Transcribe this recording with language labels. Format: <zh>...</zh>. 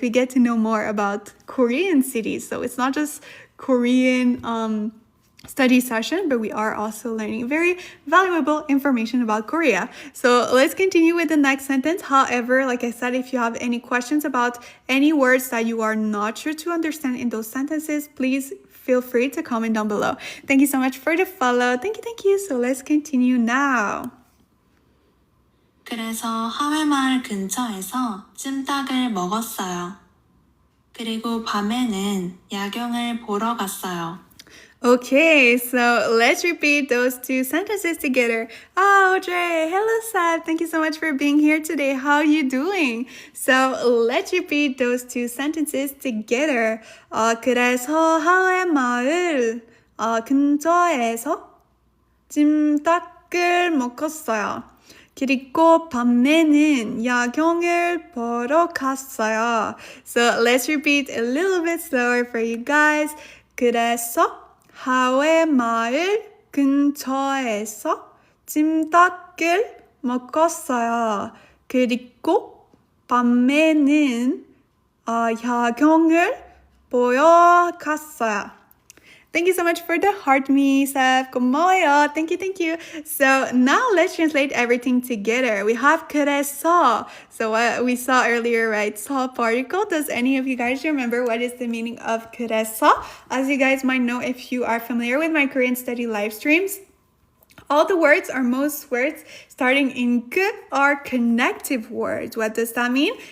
<en>We get to know more about Korean cities. So it's not just Korean study session, but we are also learning very valuable information about Korea. So let's continue with the next sentence. However, like I said, if you have any questions about any words that you are not sure to understand in those sentences, please feel free to comment down below. Thank you so much for the follow. Thank you. So let's continue now.</en> <ko>그래서 하회마을 근처에서 찜닭을 먹었어요. 그리고 밤에는 야경을 보러 갔어요.</ko> <en>Okay, so let's repeat those 2 sentences together. Audrey, hello Sab, thank you so much for being here today. How are you doing? So let's repeat those 2 sentences together.</en> <ko>그래서 하회마을 근처에서 찜닭을 먹었어요. 그리고 밤에는 야경을 보러 갔어요.</ko> <en>So let's repeat a little bit slower for you guys.</en> <ko>그래서 하회마을 근처에서 찜닭을 먹었어요. 그리고 밤에는 야경을 보러 갔어요.</ko> <en>Thank you so much for the heart me, Seth.</en> <ko>고마워요.</ko> <en>Thank you. So now let's translate everything together. We have 그래서. So what we saw earlier, right? 서 particle. Does any of you guys remember what is the meaning of 그래서? As you guys might know if you are familiar with my Korean study live streams, all the words or most words starting in 그 are connective words. What does that mean?</en>